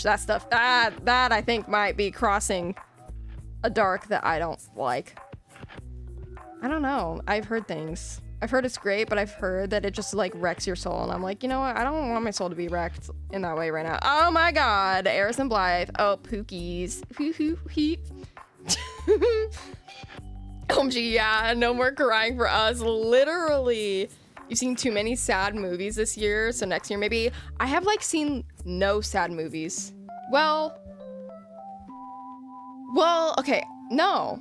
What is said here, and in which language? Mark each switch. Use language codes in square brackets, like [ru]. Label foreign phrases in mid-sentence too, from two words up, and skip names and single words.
[en] That stuff, that I think might be crossing a dark that I don't like. I don't know. I've heard things. I've heard it's great, but I've heard that it just like wrecks your soul. And I'm like, you know what? I don't want my soul to be wrecked in that way right now. Oh my god. Eris and Blythe. Oh, Pookies. Hoo-hoo-hee. OMG, yeah. No more crying for us. Literally. You've seen too many sad movies this year, so next year maybe. I have like seen no sad movies. Well, okay, no.